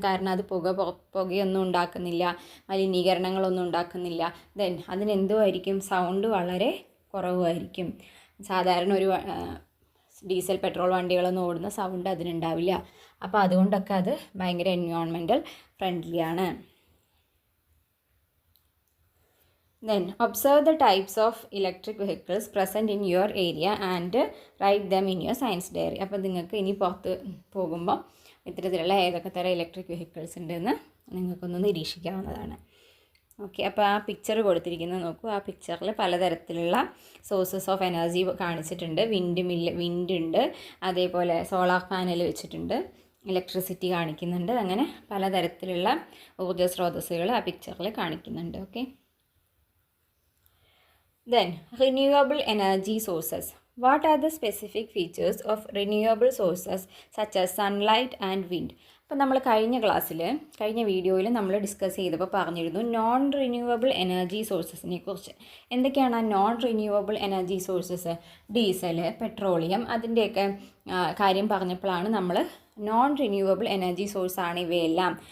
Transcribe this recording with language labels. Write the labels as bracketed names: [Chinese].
[Malayalam] കാരണം അത് പുകയൊന്നും ഉണ്ടാക്കുന്നില്ല, മലിനീകരണങ്ങളൊന്നും ഉണ്ടാക്കുന്നില്ല. ദെൻ അതിനെന്തുമായിരിക്കും, സൗണ്ട് വളരെ കുറവായിരിക്കും. സാധാരണ ഒരു ഡീസൽ പെട്രോൾ വണ്ടികളൊന്നും ഓടുന്ന സൗണ്ട് അതിനുണ്ടാവില്ല. അപ്പോൾ അതുകൊണ്ടൊക്കെ അത് ഭയങ്കര environmental ഫ്രണ്ട്ലിയാണ്. [English] Then observe the types of electric vehicles present in your area and write them in your science diary. [Malayalam] അപ്പോൾ നിങ്ങൾക്ക് ഇനി പുറത്ത് പോകുമ്പോൾ ഇത്തരത്തിലുള്ള ഏതൊക്കെ തരം ഇലക്ട്രിക് വെഹിക്കിൾസ് ഉണ്ടെന്ന് നിങ്ങൾക്കൊന്ന് നിരീക്ഷിക്കാവുന്നതാണ്. ഓക്കെ, അപ്പോൾ ആ പിക്ചർ കൊടുത്തിരിക്കുന്നത് നോക്കൂ. ആ പിക്ചറിൽ പലതരത്തിലുള്ള സോഴ്സസ് ഓഫ് എനർജി കാണിച്ചിട്ടുണ്ട്. വിൻഡ് ഉണ്ട്, അതേപോലെ സോളാർ പാനൽ വെച്ചിട്ടുണ്ട്, ഇലക്ട്രിസിറ്റി കാണിക്കുന്നുണ്ട്. അങ്ങനെ പലതരത്തിലുള്ള ഊർജ്ജ സ്രോതസ്സുകൾ ആ പിക്ചറിൽ കാണിക്കുന്നുണ്ട്. [English] Okay, then renewable energy sources. What are the specific features of renewable sources such as sunlight and wind? [Malayalam] അപ്പോൾ നമ്മൾ കഴിഞ്ഞ വീഡിയോയിൽ നമ്മൾ ഡിസ്കസ് ചെയ്തപ്പോൾ പറഞ്ഞിരുന്നു നോൺ റിന്യൂവബിൾ എനർജി സോഴ്സസിനെ കുറിച്ച്. എന്തൊക്കെയാണ് ആ non renewable energy sources? Diesel, petroleum, അതിൻ്റെയൊക്കെ കാര്യം പറഞ്ഞപ്പോഴാണ് നമ്മൾ നോൺ റിന്യൂവബിൾ എനർജി സോഴ്സാണ് ഇവയെല്ലാം.